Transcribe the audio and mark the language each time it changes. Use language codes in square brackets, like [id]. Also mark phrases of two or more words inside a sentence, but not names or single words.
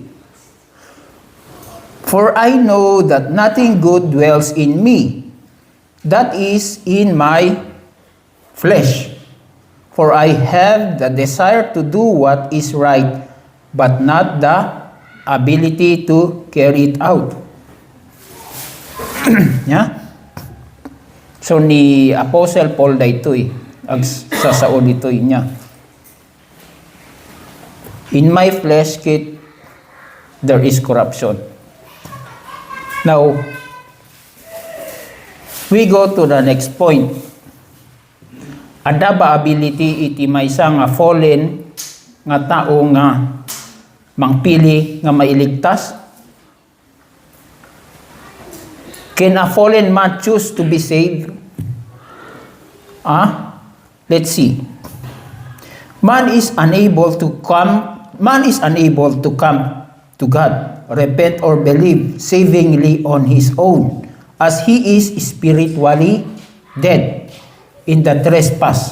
[en] For I know that nothing good dwells in me, that is, in my flesh. For I have the desire to do what is right, but not the ability to carry it out. [ilo] Yeah? So ni Apostle Paul daytoy agsasaod ditoy niya. [en] In my flesh kit there is corruption. Now, we go to the next point. [ilo] Ada ba ability iti maysa nga fallen nga tao nga mangpili nga mailigtas? [en] Can a fallen man choose to be saved? Let's see. Man is unable to come to God, repent or believe savingly on his own, as he is spiritually dead in the trespass.